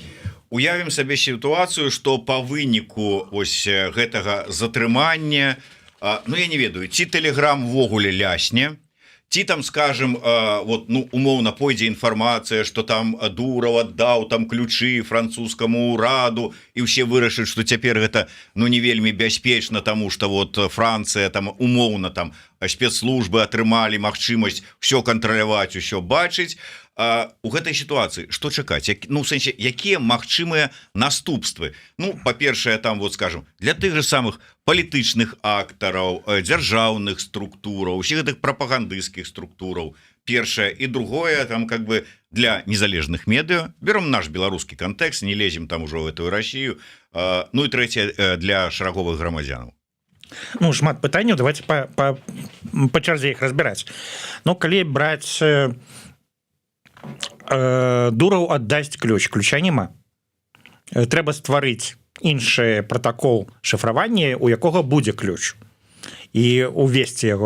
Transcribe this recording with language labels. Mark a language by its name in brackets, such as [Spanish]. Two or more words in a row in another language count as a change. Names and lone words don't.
[Belarusian] Уявім сабе сітуацыю, што па выніку ось гэтага затрымання Ну я не ведаю, ці Telegram ввогуле лясне, ці там [Russian] скажем вот [Belarusian] ну умоўна пойдзе інфармацыя, что там Дуров аддаў там ключы французскому ураду і ўсе вырашаць, что цяпер гэта ну не вельмі бяспечна, тому [Russian] что вот [Belarusian] Францыя там умоўна там спецслужбы атрымалі магчымасць все кантраляваць, усё бачыць. У гэтай сітуацыі што чакаць, ну в сэнсе якія магчымыя наступствы? Ну па-першае там вот скажем для тых же самых палітычных актараў, дзяржаўных структураў, усіх гэтых прапагандысцкіх структураў, першае, і другое там [Russian] как бы [Belarusian] для незалежных медыа, берем наш беларускі кантэкст, [Russian] не лезем там [Belarusian] ужо [Russian] в эту Россию, [Belarusian] ну і трэцяе для шараговых грамадзянаў. Ну шмат пытанняў, давайте по чарзе іх разбіраць. Ну калі браць Дуров аддасць ключа няма, трэба стварыць іншы протакол шифравання, у якога будзе ключ, і увесці яго.